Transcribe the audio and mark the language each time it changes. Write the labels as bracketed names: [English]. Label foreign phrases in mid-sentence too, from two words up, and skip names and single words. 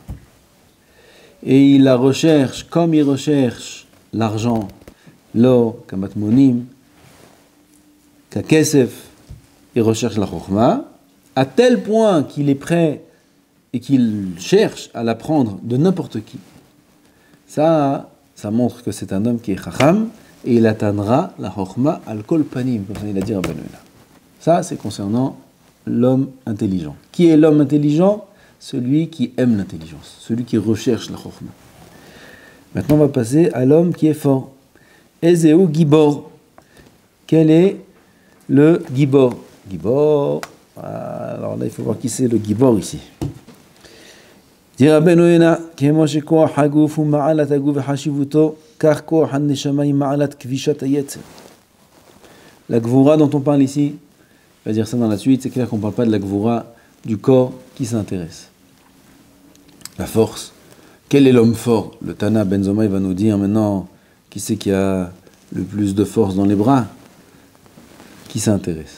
[French] Et il la recherche comme il recherche l'argent, l'or, [Hebrew] כמטמונים, ככסף, [French] il recherche la Chokhmah, à tel point qu'il est prêt et qu'il cherche à l'apprendre de n'importe qui. Ça montre que c'est un homme qui est Chacham, et il atteindra la Chokhmah [Hebrew] על כל פנים, [French] comme il a dit Rabbeinu Yonah. Ça, c'est concernant l'homme intelligent. Qui est l'homme intelligent ? Celui qui aime l'intelligence, celui qui recherche la Chokhmah. Maintenant, on va passer à l'homme qui est fort. [Hebrew] איזהו גיבור. [French] Quel est le Gibor ? Gibor, alors là, il faut voir qui c'est le Gibor ici. [Hebrew] Dit Rabbeinu Yonah, כמו שכוח הגוף ומעלת הגוף וחשיבותו, כך כוח הנשמה מעלת כבישת היצר. [French] La Gvura dont on parle ici, on va dire ça dans la suite, c'est clair qu'on ne parle pas de la Gvura du corps qui s'intéresse. La force. Quel est l'homme fort ? Le Tana Ben Zoma il va nous dire maintenant qui c'est qui a le plus de force dans les bras, qui s'intéresse.